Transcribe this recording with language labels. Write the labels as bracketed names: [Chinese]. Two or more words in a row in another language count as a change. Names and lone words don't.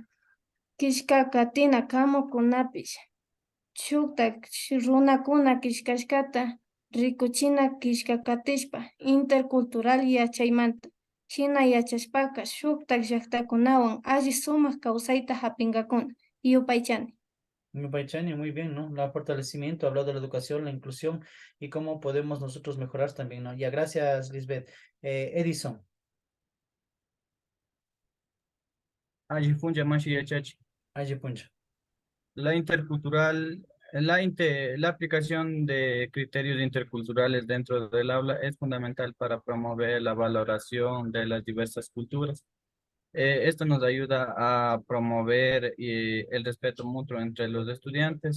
[Quechua] Kishka katina kamukunapish shuktak runakuna kishkashkata rikuchina kishka katishpa intercultural yachaymanta. Shina yachashpaka shuktak llaqtakunawan alli sumak kawsayta hapinkakuna. Yupaychani. Yupaychani, [Spanish] muy bien, ¿no? El fortalecimiento, habló de la educación, la inclusión y cómo podemos nosotros mejorar también, ¿no? Ya, gracias, Lisbeth. Edison. [Quechua] Allí funja mashi yachachi. Allí puncha. [Spanish] La aplicación de criterios interculturales dentro del aula es fundamental para promover la valoración de las diversas culturas. Esto nos ayuda a promover el respeto mutuo entre los estudiantes.